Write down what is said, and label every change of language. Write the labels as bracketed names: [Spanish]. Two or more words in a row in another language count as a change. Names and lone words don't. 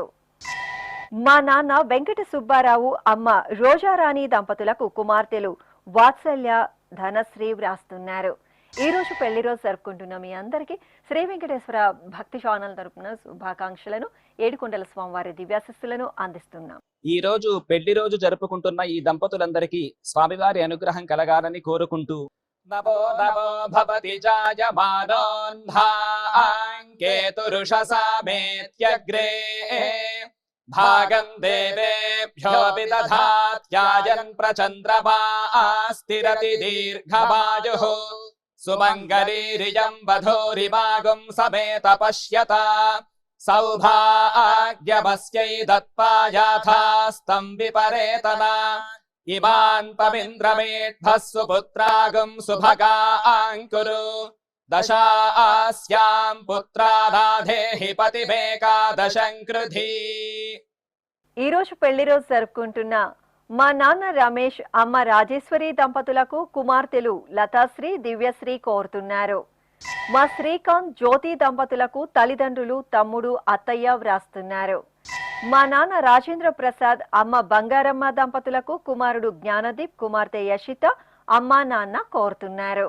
[Telugu] మా నాన్న వెంకట సుబ్బారావు, అమ్మ రోజారాణి దంపతులకు కుమార్తెలు వాత్సల్య, ధనశ్రీ వ్రాస్తున్నారు. ఈ రోజు పెళ్లి రోజు జరుపుకుంటున్న మీ అందరికీ శ్రీ వెంకటేశ్వర భక్తి ఛానల్ తరపున శుభాకాంక్షలను, ఏడుకొండల స్వామివారి దివ్యాశిస్సులను అందిస్తున్నాం. ఈ రోజు పెళ్లి రోజు జరుపుకుంటున్న ఈ దంపతులందరికీ స్వామివారి అనుగ్రహం కలగాలని కోరుకుంటూ [Sanskrit] नभो नभो भवति जायमानोऽह्नाङ्केतुरुषसा मेत्यग्रे भागं देवेभ्यो विदधात्यायन् प्रचन्द्रमा स्थिरति दीर्घमायुः सुमङ्गलीरियं वधूरिमागुं समेत पश्यता सौभाग्यमस्यै दत्त्वा याथास्तं विपरेतना इमान् पमिन्द्रमेढ्भः सुपुत्रागुं सुभगाङ्कुरु दशास्यां पुत्राराधेहि पतिमेकादशं कृधी। [Telugu] ఈ రోజు పెళ్లి రోజు జరుపుకుంటున్న మా నాన్న రమేష్ అమ్మ రాజేశ్వరి దంపతులకు కుమార్తెలు లతాశ్రీ దివ్యశ్రీ కోరుతున్నారు. మా శ్రీకాంత్ జ్యోతి దంపతులకు తల్లిదండ్రులు తమ్ముడు అత్తయ్య వ్రాస్తున్నారు. మా నాన్న రాజేంద్ర ప్రసాద్ అమ్మ బంగారమ్మ దంపతులకు కుమారుడు జ్ఞానదీప్ కుమార్తె యశిత అమ్మా నాన్న కోరుతున్నారు.